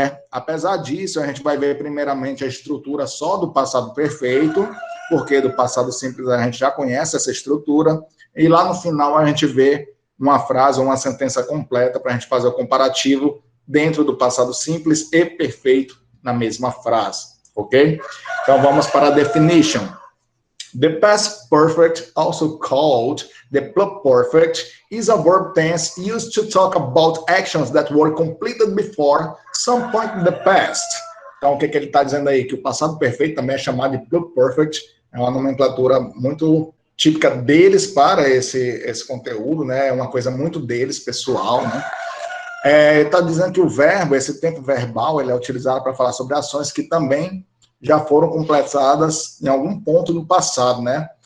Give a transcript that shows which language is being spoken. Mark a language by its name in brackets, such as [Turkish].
[Portuguese] Apesar disso, a gente vai ver primeiramente a estrutura só do passado perfeito, porque do passado simples a gente já conhece essa estrutura, e lá no final a gente vê uma frase ou uma sentença completa para a gente fazer o comparativo dentro do passado simples e perfeito na mesma frase, ok? Então vamos para a definition. [English] The past perfect, also called the pluperfect, is a verb tense used to talk about actions that were completed before some point in the past. [Portuguese] Então, o que ele está dizendo aí? Que o passado perfeito também é chamado de pluperfect, é uma nomenclatura muito típica deles para esse conteúdo, né? É uma coisa muito deles, pessoal, né? Está dizendo que o verbo, esse tempo verbal, ele é utilizado para falar sobre ações que também já foram completadas em algum ponto no passado, né?